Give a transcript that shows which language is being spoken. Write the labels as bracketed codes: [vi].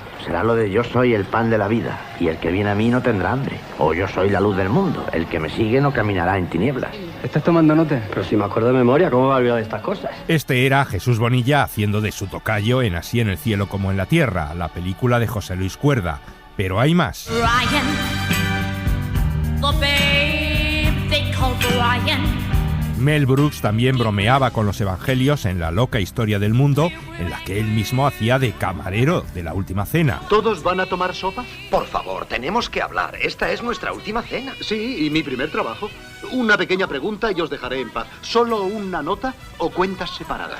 [es] Será lo de yo soy el pan de la vida, y el que viene a mí no tendrá hambre. O yo soy la luz del mundo, el que me sigue no caminará en tinieblas. ¿Estás tomando nota? Pero si me acuerdo de memoria, ¿cómo va a olvidar estas cosas? Este era Jesús Bonilla haciendo de su tocayo en Así en el cielo como en la tierra, la película de José Luis Cuerda. Pero hay más. [en] Brian, the babe they call Brian. [es] Mel Brooks también bromeaba con los evangelios en La loca historia del mundo, en la que él mismo hacía de camarero de la última cena. ¿Todos van a tomar sopa? Por favor, tenemos que hablar. Esta es nuestra última cena. Sí, y mi primer trabajo. Una pequeña pregunta y os dejaré en paz. ¿Solo una nota o cuentas separadas?